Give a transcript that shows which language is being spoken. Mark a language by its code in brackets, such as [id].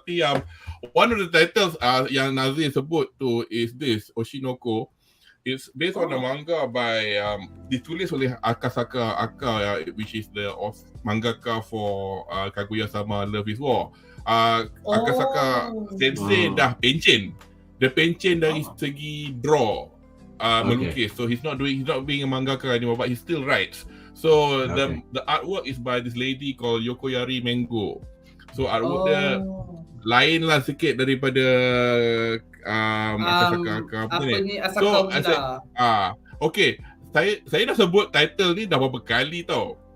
[en] Tapi one of the titles [ms] yang Nazir sebut tu [en] is this Oshinoko. It's based on a manga by [ms] ditulis oleh [en] Akasaka Aka, which is the mangaka for Kaguya-sama Love is War. [ms] Akasaka sensei dah pension. Dia pension dari segi draw, melukis. [en] So he's not being a mangaka anymore, but he still writes. So the artwork is by this lady called Yokoyari Mengo. [ms] So artwork dia lain lah sikit daripada Akasaka ni. So okay, saya dah sebut title ni dah berapa kali tau.